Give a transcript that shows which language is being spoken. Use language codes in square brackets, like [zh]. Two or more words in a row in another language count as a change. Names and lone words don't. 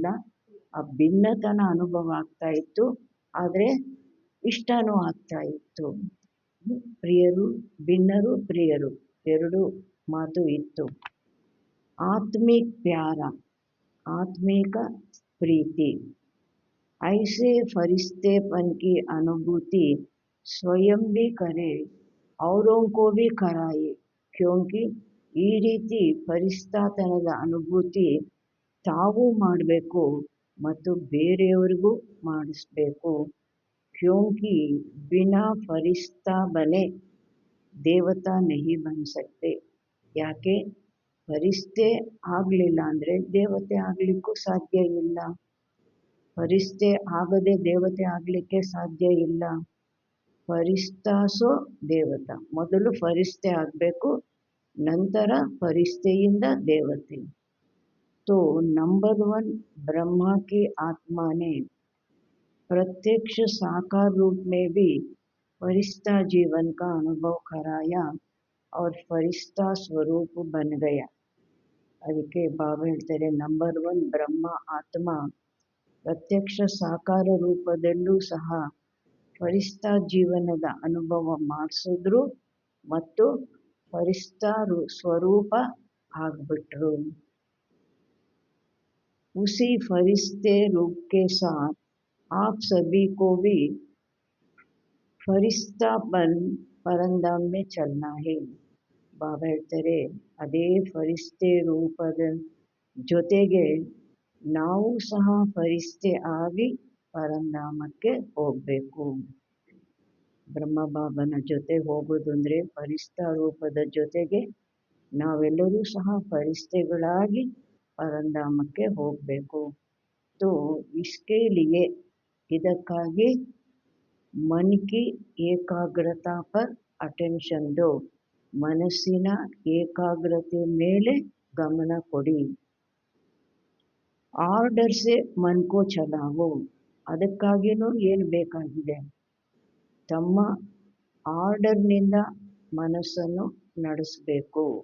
[kn] ಆ ಭಿನ್ನತನ ಅನುಭವ ಆಗ್ತಾ ಇತ್ತು, ಆದರೆ ಇಷ್ಟನೂ ಆಗ್ತಾ ಇತ್ತು. ಪ್ರಿಯರು, ಭಿನ್ನರು, ಪ್ರಿಯರು ಎರಡು ಮಾತು ಇತ್ತು. ಆತ್ಮಿಕ ಪ್ಯಾರ, ಆತ್ಮಿಕ ಪ್ರೀತಿ. [hi] ऐसे फरिश्तेपन की अनुभूति स्वयं भी करे, औरों को भी कराए. [kn] क्योंकि ಈ ರೀತಿ ಫರಿಷ್ಠಾತನದ ಅನುಭೂತಿ ತಾವು ಮಾಡಬೇಕು ಮತ್ತು ಬೇರೆಯವರಿಗೂ ಮಾಡಿಸ್ಬೇಕು. [hi] क्योंकि बिना फरिश्ता बने देवता नहीं बन सकते. [kn] ಯಾಕೆ ಫರಿಷ್ಠೆ ಆಗಲಿಲ್ಲ ಅಂದರೆ ದೇವತೆ ಆಗಲಿಕ್ಕೂ ಸಾಧ್ಯ ಇಲ್ಲ. ಫರಿಷ್ಠೆ ಆಗದೆ ದೇವತೆ ಆಗಲಿಕ್ಕೆ ಸಾಧ್ಯ ಇಲ್ಲ. [hi] फरिश्ता सो देवता, [kn] ಮೊದಲು ಫರಿಷ್ಠೆ ಆಗಬೇಕು, ನಂತರ ಫರಿಷ್ಠೆಯಿಂದ ದೇವತೆ. [hi] तो नंबर 1 ब्रह्मा की आत्मा ने प्रत्यक्ष साकार रूप में भी फरिश्ता जीवन का अनुभव कराया और फरिश्ता स्वरूप बन गया. [kn] ಅದಕ್ಕೆ ಬಾಬಾ ಹೇಳ್ತಾರೆ, ನಂಬರ್ 1 ಬ್ರಹ್ಮ ಆತ್ಮ ಪ್ರತ್ಯಕ್ಷ ಸಾಕಾರ ರೂಪದಲ್ಲೂ ಸಹ ಫರಿಷ್ಠಾ ಜೀವನದ ಅನುಭವ ಮಾಡಿಸಿದ್ರು ಮತ್ತು ಫರಿಷ್ಠಾ ಸ್ವರೂಪ ಆಗ್ಬಿಟ್ರು. [hi] उसी फरिश्ते रूप के साथ आप सभी को भी फरिश्तापन परंधाम में चलना है. [kn] ಬಾಬಾ ಹೇಳ್ತಾರೆ, ಅದೇ ಫರಿಷ್ಠೆ ರೂಪದ ಜೊತೆಗೆ ನಾವು ಸಹ ಫರಿಷ್ಠೆ ಆಗಿ ಪರಂಧಾಮಕ್ಕೆ ಹೋಗಬೇಕು. ಬ್ರಹ್ಮ ಬಾಬನ ಜೊತೆ ಹೋಗೋದು ಅಂದರೆ ಫರಿಷ್ಠಾ ರೂಪದ ಜೊತೆಗೆ ನಾವೆಲ್ಲರೂ ಸಹ ಫರಿಷ್ಠೆಗಳಾಗಿ ಪರಂಧಾಮಕ್ಕೆ ಹೋಗಬೇಕು. [hi] तो इसके लिए ಇದಕ್ಕಾಗಿ मन की ಏಕಾಗ್ರತಾ पर अटेंशन दो. [kn] ಮನಸ್ಸಿನ ಏಕಾಗ್ರತೆ ಮೇಲೆ ಗಮನ ಕೊಡಿ. [hi] ऑर्डर से मन को चलाओ. [kn] ಅದಕ್ಕಾಗಿಯೂ ಏನು ಬೇಕಾಗಿದೆ, ತಮ್ಮ ಆರ್ಡರ್ನಿಂದ ಮನಸ್ಸನ್ನು ನಡೆಸಬೇಕು.